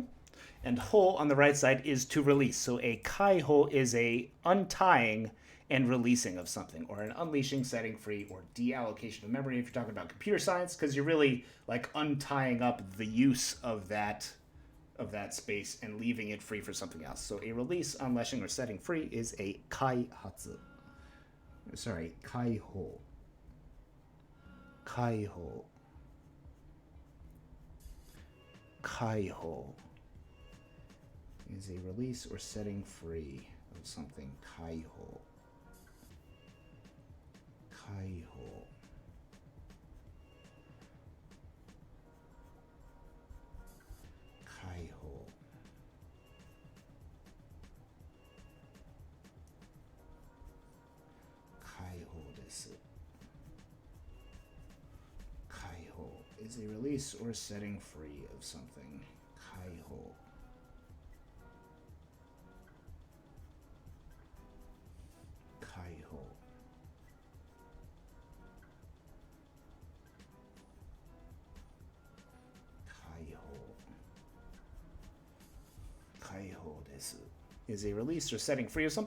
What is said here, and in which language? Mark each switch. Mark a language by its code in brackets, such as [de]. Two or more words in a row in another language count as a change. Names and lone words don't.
[en] And ho on the right side is to release. So a kaiho is a untying and releasing of something, or an unleashing, setting free, or deallocation of memory if you're talking about computer science, because you're really like untying up the use of that space and leaving it free for something else. So a release, unleashing, or setting free is a kaihatsu. Sorry, kaiho. Kaiho. Kaiho is a release or setting free of something. Kaiho. Kaiho. Kaiho. [ja] 解放です. [en] Kaiho is a release or setting free of something. Kaiho. Kaiho. [ja] 解放です [en] is a release or setting free of something.